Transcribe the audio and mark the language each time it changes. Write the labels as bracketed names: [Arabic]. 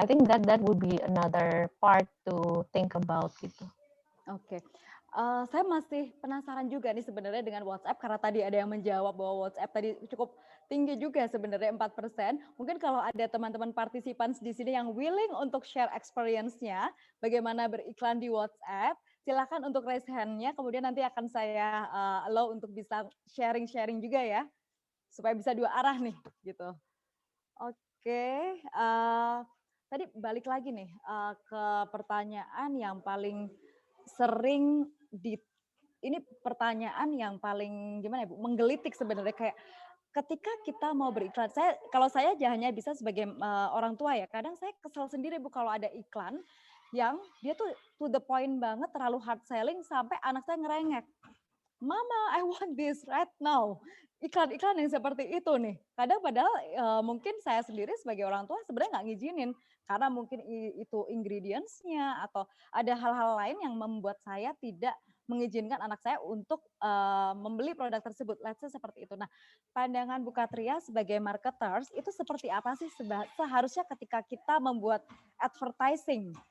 [English] I think that would be another part to think about [Indonesian] gitu. Oke. Saya masih penasaran juga nih sebenarnya dengan WhatsApp, karena tadi ada yang menjawab bahwa WhatsApp tadi cukup tinggi juga sebenarnya 4%. Mungkin kalau ada teman-teman partisipan di sini yang willing untuk share experience-nya, bagaimana beriklan di WhatsApp, silakan untuk raise hand-nya, kemudian nanti akan saya allow untuk bisa sharing-sharing juga ya, supaya bisa dua arah nih gitu. Oke, tadi balik lagi nih ke pertanyaan yang paling sering ini pertanyaan yang paling gimana ya Bu, menggelitik sebenarnya, kayak ketika kita mau beriklan, kalau saya hanya bisa sebagai orang tua ya, kadang saya kesel sendiri Bu kalau ada iklan yang dia tuh [English] to the point [Indonesian] banget, terlalu hard selling sampai anak saya ngerengek. [English] Mama, I want this right now. [Indonesian] Iklan-iklan yang seperti itu nih. Kadang padahal mungkin saya sendiri sebagai orang tua sebenarnya nggak ngizinin. Karena mungkin itu ingredients-nya atau ada hal-hal lain yang membuat saya tidak mengizinkan anak saya untuk membeli produk tersebut. [English] Let's say [Indonesian] seperti itu. Nah, pandangan Bu Katria sebagai marketers itu seperti apa sih seharusnya ketika kita membuat advertising?